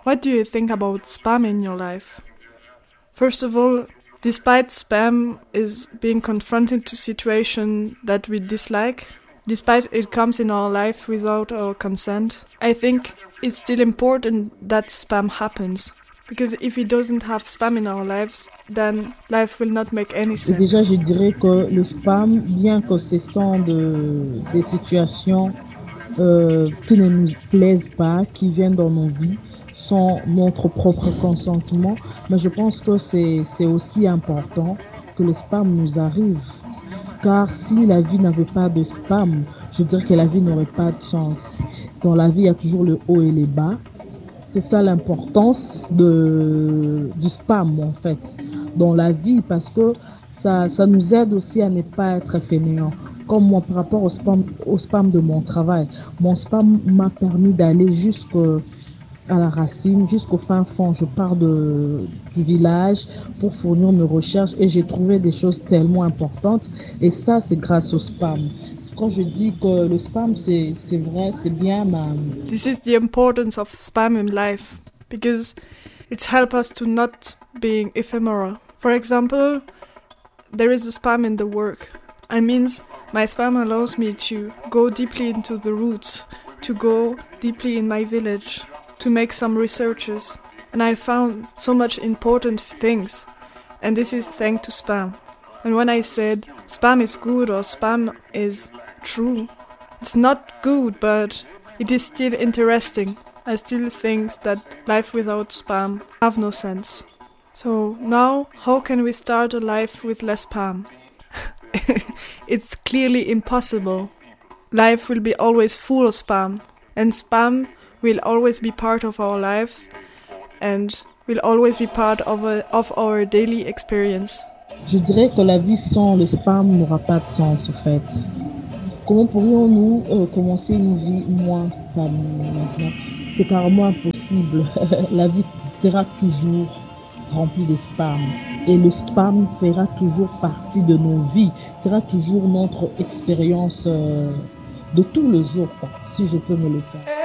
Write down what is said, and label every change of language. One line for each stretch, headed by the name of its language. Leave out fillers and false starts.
English: What do you think about spam in your life? First of all, despite spam is being confronted to situation that we dislike, despite it comes in our life without our consent, I think it's still important that spam happens. Because if we don't have spam in our lives, then life will not make any sense.
French: Déjà, je dirais que le spam, bien que ce sont des situations qui ne nous plaisent pas, qui viennent dans nos vies, sans notre propre consentement, mais je pense que c'est aussi important que le spam nous arrive. Car si la vie n'avait pas de spam, je dirais que la vie n'aurait pas de sens. Dans la vie, il y a toujours le haut et le bas. C'est ça l'importance du spam, en fait, dans la vie, parce que ça nous aide aussi à ne pas être fainéant. Comme moi, par rapport au spam de mon travail, mon spam m'a permis d'aller jusqu'à la racine, jusqu'au fin fond. Je pars du village pour fournir mes recherches et j'ai trouvé des choses tellement importantes. Et ça, c'est grâce au spam. Quand je dis que le spam, c'est vrai, c'est bien, mais...
English: This is the importance of spam in life, because it helps us to not being ephemeral. For example, there is a spam in the work. I mean, my spam allows me to go deeply into the roots, to go deeply in my village, to make some researches. And I found so much important things, and this is thanks to spam. And when I said spam is good or spam is true, it's not good, but it is still interesting. I still think that life without spam have no sense. So now, how can we start a life with less spam? It's clearly impossible. Life will be always full of spam, and spam will always be part of our lives and will always be part of our daily experience.
French: Je dirais que la vie sans le spam n'aura pas de sens, en fait. comment pourrions-nous commencer une vie moins stable maintenant? C'est carrément impossible. La vie sera toujours remplie de spam. Et le spam fera toujours partie de nos vies. Sera toujours notre expérience de tous les jours, quoi, si je peux me le faire.